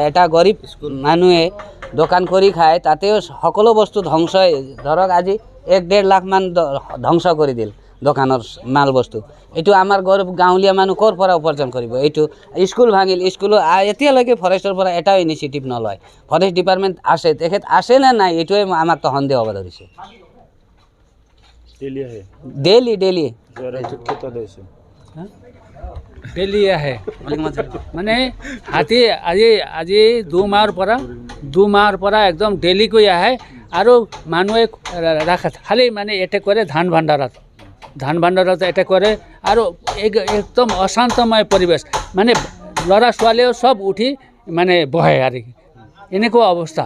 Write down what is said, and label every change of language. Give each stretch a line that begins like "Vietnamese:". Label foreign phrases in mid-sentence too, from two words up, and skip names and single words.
Assamese: এটা গৰীব মানুহে দোকান কৰি খায়, তাতেও সকলো বস্তু ধ্বংস, ধৰক আজি 1-1.5 লাখ মান ধ্বংস কৰি দিল দোকানৰ মাল বস্তু। এইটো আমাৰ গৰীব গাঁৱলীয়া মানুহ ক'ৰ পৰা উপাৰ্জন কৰিব? এইটো স্কুল ভাঙিল, স্কুলো এতিয়ালৈকে ফৰেষ্টৰ পৰা এটাও ইনিচিয়েটিভ নলয়।
English: forest department
Assamese: আছে, তেখেত আছে নে নাই এইটোৱে আমাক তো সন্দেহ হ'ব ধৰিছে। ডেইলি डेली आए माने हाथी আজি 2 মাহৰ পৰা একদম ডেইলি কৈ আহে আৰু মানুহে ৰাখে খালি মানে এটেক কৰে ধান ভাণ্ডাৰত এটেক কৰে আৰু একদম অশান্তময় পৰিৱেশ, মানে ল'ৰা ছোৱালীও সব উঠি মানে বহে আৰু এনেকুৱা অৱস্থা।